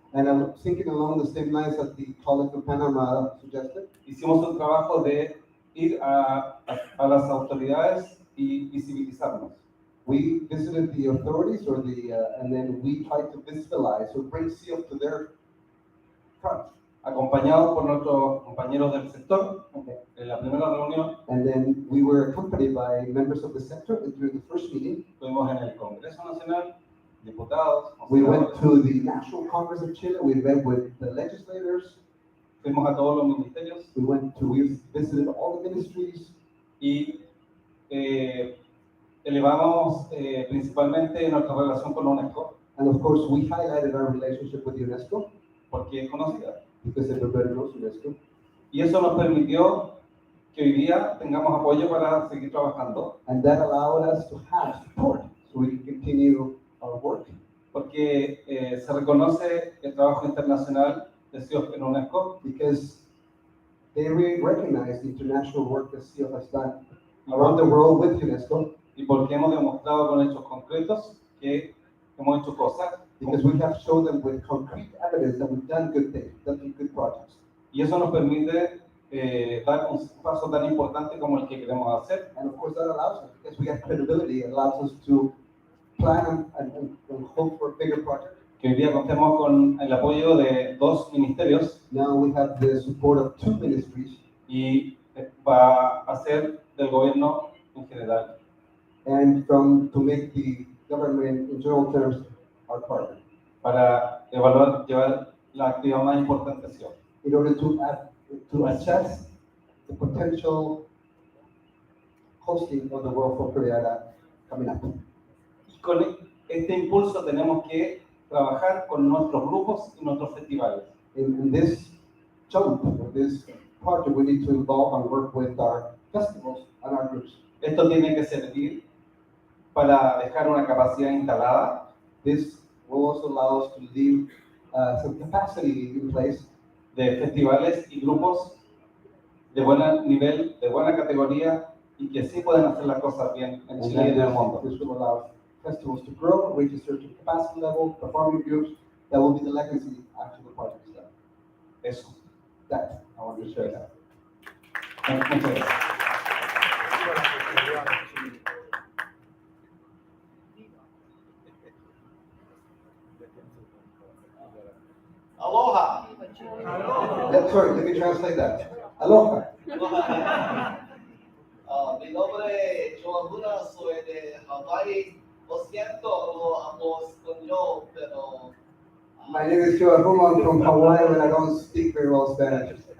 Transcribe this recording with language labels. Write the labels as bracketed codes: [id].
[en] and I'm thinking along the same lines that the colleague from Panama suggested, [es] hicimos un trabajo de ir a las autoridades y visibilizarnos. [en] we visited the authorities and then we tried to visualize or bring CIOF to their front. [es] Acompañados por nuestros compañeros del sector, en la primera reunión, [en] And then we were accompanied by members of the sector, and during the first meeting, [es] estuvimos en el Congreso Nacional, diputados, [en] we went to the National Congress of Chile, we met with the legislators, [es] fuimos a todos los ministerios [en] we visited all the ministries, [es] y elevamos principalmente nuestra relación con UNESCO, [en] and of course we highlighted our relationship with UNESCO, [es] porque es conocida. [en] because everybody knows UNESCO. [es] Y eso nos permitió que hoy día tengamos apoyo para seguir trabajando, [en] And that allowed us to have support so we can continue our work. [es] porque se reconoce el trabajo internacional de CIOF en UNESCO, [en] Because they really recognize the international work that CIOF has done around the world with UNESCO, [es] y porque hemos demostrado con hechos concretos que hemos hecho cosas, [en] because we have shown them with concrete evidence that we've done good things, done good projects. [es] y eso nos permite dar un paso tan importante como el que queremos hacer. [en] And of course that allows us, because we have credibility, it allows us to plan and hope for a bigger project. [es] Que hoy día contemos con el apoyo de 2 ministerios [en] Now we have the support of 2 ministries, [es] y va a ser del gobierno en general. [en] and to make the government in general terms our partner, [es] Para llevar la actividad más importante hacia hoy. [en] in order to assess the potential hosting of the World Folkloriada coming up. [es] Y con este impulso tenemos que trabajar con nuestros grupos y nuestros festivales. [en] In this jump, or this project, we need to involve and work with our festivals and our groups. [es] Esto tiene que servir para dejar una capacidad instalada. [en] This will also allow us to leave some capacity in place [es] de festivales y grupos de buen nivel, de buena categoría y que sí pueden hacer las cosas bien en [en] And [es] Chile y en el [en] then [es] mundo. [en] this will allow festivals to grow, reach a certain capacity level, performing groups. That will be the legacy after the project is done. [es] Eso. [en] That, I want to share that. [es] Muchas gracias. [haw] Aloha. [en] Sorry, let me translate that. [haw] Aloha. [es] Mi nombre es Joan Luna, soy de Hawaii. Lo siento, lo hablo español, pero [en] My name is Joe Aruma. I'm from Hawaii, but I don't speak very well Spanish.